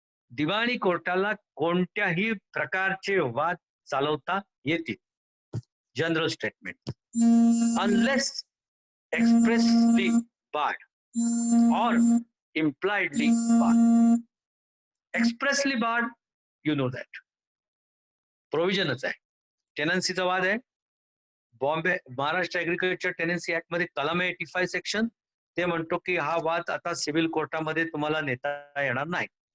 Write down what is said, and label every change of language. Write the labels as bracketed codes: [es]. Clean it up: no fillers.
[mr] दिवाणी कोर्टाला कोणत्याही प्रकारचे वाद चालवता येतील. [en] General statement unless expressly barred or impliedly barred. Expressly barred, you know that. [mr] प्रोव्हिजनच आहे. टेनन्सीचा वाद आहे. Bombay Maharashtra agriculture tenancy act मध्ये कलम 85 सेक्शन ते म्हणतो की हा वाद आता सिव्हिल कोर्टामध्ये तुम्हाला नेता येणार नाही.